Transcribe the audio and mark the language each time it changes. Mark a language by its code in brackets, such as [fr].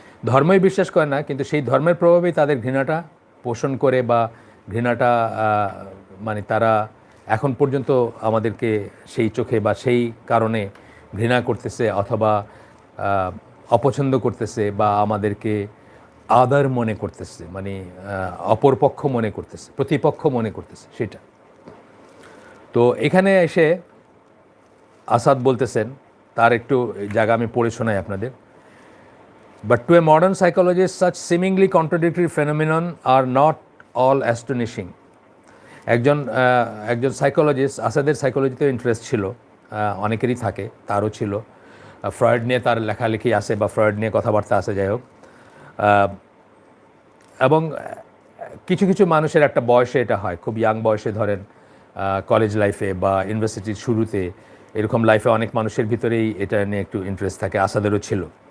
[bn] ধর্মই বিশ্বাস করে না, কিন্তু সেই ধর্মের প্রভাবেই তাদের ঘৃণাটা পোষণ করে, বা ঘৃণাটা মানে তারা এখন পর্যন্ত আমাদেরকে সেই চোখে বা সেই কারণে ঘৃণা করতেছে, অথবা অপছন্দ করতেছে, বা আমাদেরকে আদার মনে করতেছে, মানে অপরপক্ষ মনে করতেছে, প্রতিপক্ষ মনে করতেছে সেটা। তো এখানে এসে আসাদ বলতেছেন, তার একটু জায়গা আমি পড়ে শোনাই আপনাদের। [en] But to a modern psychologist such seemingly contradictory phenomenon are not all astonishing. [bn] একজন সাইকোলজিস্ট, আসাদের সাইকোলজিতে ইন্টারেস্ট ছিল, অনেকেরই থাকে, তারও ছিল। ফ্রয়েড নিয়ে তার লেখালেখি আছে, বা ফ্রয়েড নিয়ে কথাবার্তা আছে, যাই হোক। এবং কিছু কিছু মানুষের একটা বয়সে এটা হয়, খুব ইয়াং বয়সে, ধরেন কলেজ লাইফে বা ইউনিভার্সিটির শুরুতে, এরকম লাইফে অনেক মানুষের ভিতরেই এটা নিয়ে একটু ইন্টারেস্ট থাকে, আসাদেরও ছিল।